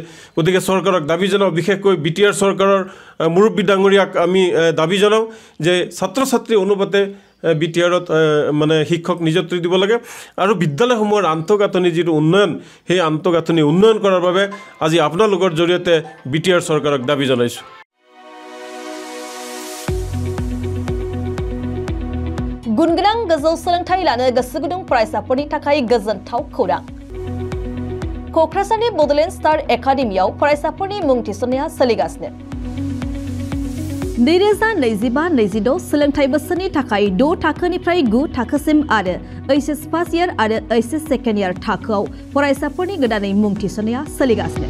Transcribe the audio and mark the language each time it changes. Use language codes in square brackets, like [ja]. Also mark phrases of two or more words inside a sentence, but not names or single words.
[as] গতিকে চৰকাৰক দাবী জনাওঁ, বিশেষকৈ বিটিআৰ চৰকাৰৰ মুৰব্বী ডাঙৰীয়াক আমি দাবী জনাওঁ যে ছাত্ৰ ছাত্ৰী অনুপাতে বিটিআৰত মানে শিক্ষক নিযুক্তি দিব লাগে আৰু বিদ্যালয়সমূহৰ আন্তঃগাঁথনি যিটো উন্নয়ন, সেই আন্তঃগাঁথনি উন্নয়ন কৰাৰ বাবে আজি আপোনালোকৰ জৰিয়তে বিটিআৰ চৰকাৰক দাবী জনাইছোঁ। [brx] गुनगोनां गोजौ सोलोंथाइ लानो गोसो गुदुं फरायसाफोरनि थाखाय गोजोनथाव खौरां। क'क्राझारनि बड'लेण्ड स्टार एकाडेमियाव फरायसाफोरनि मुं थिसननाया सोलिगासिनो। 2025-26 सोलोंथाइ बोसोरनि थाखाय 6 थाखोनिफ्राय 9 थाखोसिम आरो एचएस [en] first year [brx] आरो एचएस [en] second year [brx] थाखोआव फरायसाफोरनि गोदानै मुं थिसननाया सोलिगासिनो।